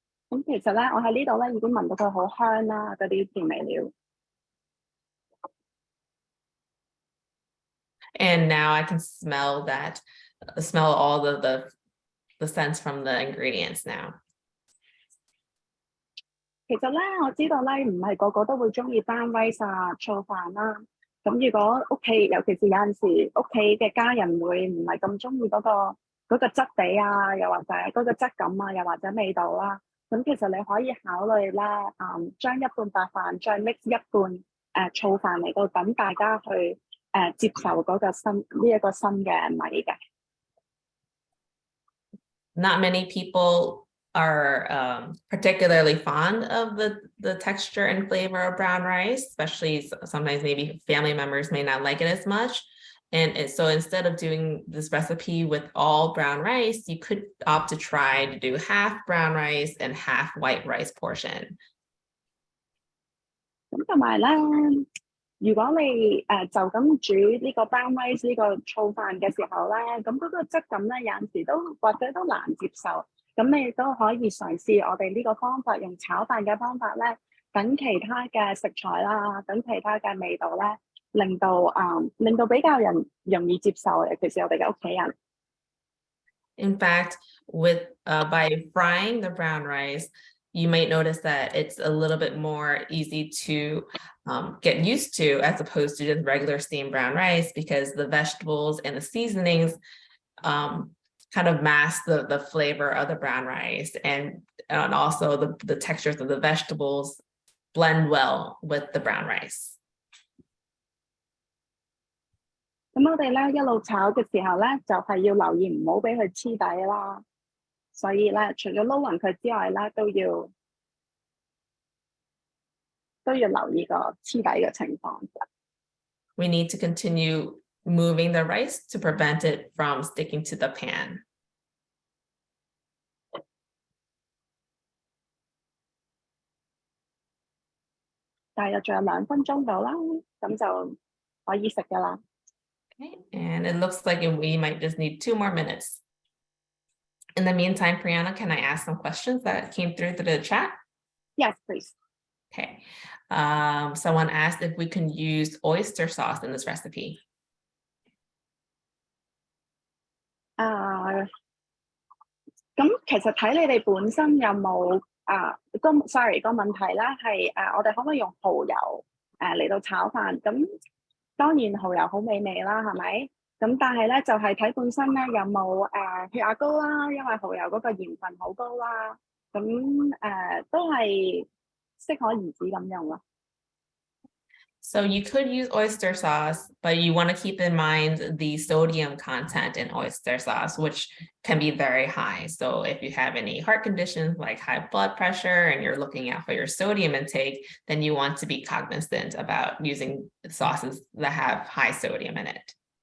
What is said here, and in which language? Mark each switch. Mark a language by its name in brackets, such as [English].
[Cantonese] 咁其實咧，我喺呢度咧已經聞到佢好香啦，嗰啲調味料。 [English] And now I can smell that, smell all the scents from the ingredients now. [Cantonese] 其實咧，我知道咧，唔係個個都會中意 brown rice 啊、醋飯啦。咁如果屋企，尤其是有陣時屋企嘅家人會唔係咁中意嗰個質地啊，又或者嗰個質感啊，又或者味道啦。咁其實你可以考慮咧，將一半白飯再 mix 一半醋飯嚟到等大家去接受嗰個呢一個新嘅米嘅。 [English] Not many people are particularly fond of the texture and flavor of brown rice, especially sometimes maybe family members may not like it as much. And so instead of doing this recipe with all brown rice, you could opt to try to do half brown rice and half white rice portion. [Cantonese] 咁同埋咧，如果你就咁煮呢個 brown rice 呢個醋飯嘅時候咧，咁嗰個質感咧有陣時都或者都難接受。咁你都可以嘗試我哋呢個方法，用炒飯嘅方法咧，等其他嘅食材啦，等其他嘅味道咧，令到比較容易接受，尤其是我哋嘅屋企人。 [English] In fact, with by frying the brown rice, you might notice that it's a little bit more easy to get used to as opposed to just regular steamed brown rice because the vegetables and the seasonings kind of mask the flavor of the brown rice and also the textures of the vegetables blend well with the brown rice. [Cantonese] 咁我哋咧一路炒嘅時候咧，就係要留意唔好俾佢黐底啦。所以咧，除咗撈勻佢之外咧，都要留意個黐底嘅情況。 [English] We need to continue moving the rice to prevent it from sticking to the pan. [Cantonese] 大約仲有2分鐘到啦，咁就可以食㗎啦。 [English] Okay, and it looks like we might just need 2 more minutes. In the meantime, Brianna, can I ask some questions that came through the chat? Yes, please. Okay. Someone asked if we can use oyster sauce in this recipe. [Cantonese] 咁其實睇你哋本身有冇sorry 個問題咧係我哋可唔可以用蠔油嚟到炒飯？咁當然蠔油好美味啦，係咪？咁但係咧就係睇本身咧有冇血壓高啦，因為蠔油嗰個鹽分好高啦。咁都係適可而止咁用咯。 [English] So you could use oyster sauce, but you want to keep in mind the sodium content in oyster sauce, which can be very high. So if you have any heart conditions like high blood pressure and you're looking out for your sodium intake, then you want to be cognizant about using sauces that have high sodium in it.